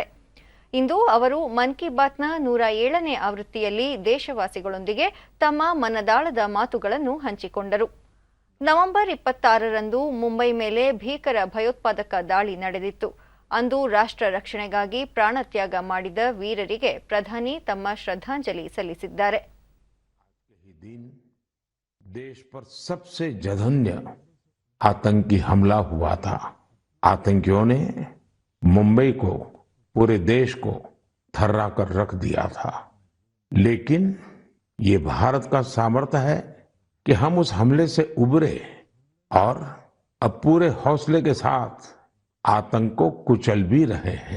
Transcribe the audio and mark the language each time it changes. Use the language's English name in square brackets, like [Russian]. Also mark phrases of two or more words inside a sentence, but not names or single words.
[Kannada] ಇಂದು ಅವರು ಮನ್ ಕಿ ಬಾತ್ನ 107ನೇ ಆವೃತ್ತಿಯಲ್ಲಿ ದೇಶವಾಸಿಗಳೊಂದಿಗೆ ತಮ್ಮ ಮನದಾಳದ ಮಾತುಗಳನ್ನು ಹಂಚಿಕೊಂಡರು. ನವೆಂಬರ್ 26ರಂದು ಮುಂಬೈ ಮೇಲೆ ಭೀಕರ ಭಯೋತ್ಪಾದಕ ದಾಳಿ ನಡೆದಿತ್ತು. ಅಂದು ರಾಷ್ಟ್ರ ರಕ್ಷಣೆಗಾಗಿ ಪ್ರಾಣತ್ಯಾಗ ಮಾಡಿದ ವೀರರಿಗೆ ಪ್ರಧಾನಿ ತಮ್ಮ ಶ್ರದ್ಧಾಂಜಲಿ ಸಲ್ಲಿಸಿದ್ದಾರೆ. [Hindi] देश पर सबसे जघन्य आतंकी हमला हुआ था। आतंकियों ने मुंबई को, पूरे देश को थर्रा कर रख दिया था। लेकिन ये भारत का सामर्थ्य है कि हम उस हमले से उबरे और अब पूरे हौसले के साथ आतंक को कुचल भी रहे हैं।